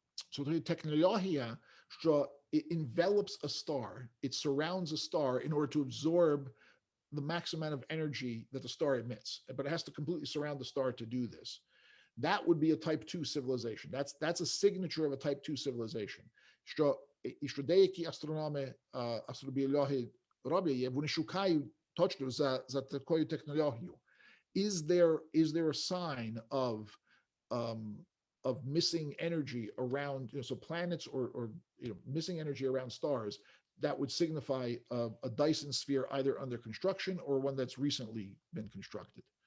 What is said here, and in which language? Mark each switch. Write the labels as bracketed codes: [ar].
[en] So the technology, що it envelops a star, it surrounds a star in order to absorb the maximum amount of energy that the star emits, but it has to completely surround the star to do this. That would be a type 2 civilization. That's a signature of a type 2 civilization. [uk] Що деякі астрономи, астробіологи роблять, вони шукають точно за такою технологією. [en] Is there a sign of missing energy around, so planets or missing energy around stars that would signify a Dyson sphere either under construction or one that's recently been constructed.